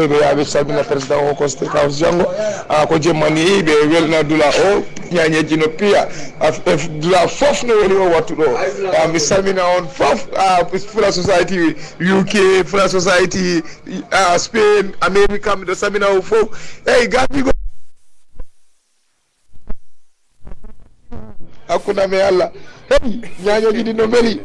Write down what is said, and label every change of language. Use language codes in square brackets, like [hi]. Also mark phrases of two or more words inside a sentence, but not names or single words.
[ff] be yabe salmina president o ko state house jango ko jemmani be welna dula o nyanyeji no pia dula fof no woni o wattu do mi salmina on fof fula society UK fula society Spain America mi do salmina o fof Gambia akuna me alla hey nyanyo gidi no meli